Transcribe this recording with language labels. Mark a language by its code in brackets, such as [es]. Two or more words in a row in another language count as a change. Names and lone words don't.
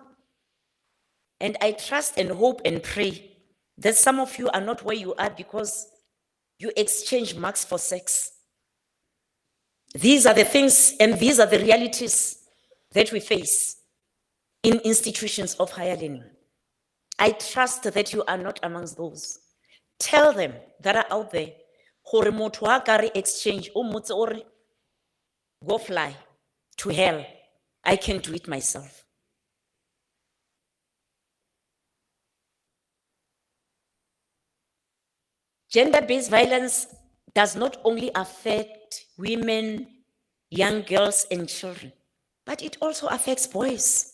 [en] And I trust and hope and pray that some of you are not where you are because you exchange marks for sex. These are the things and these are the realities that we face in institutions of higher learning. I trust that you are not amongst those. Tell them that are out there, [nso] gore motho wa ka re exchange, o motse o re, go [en] fly to hell. I can do it myself. Gender-based violence does not only affect women, young girls, and children, but it also affects boys.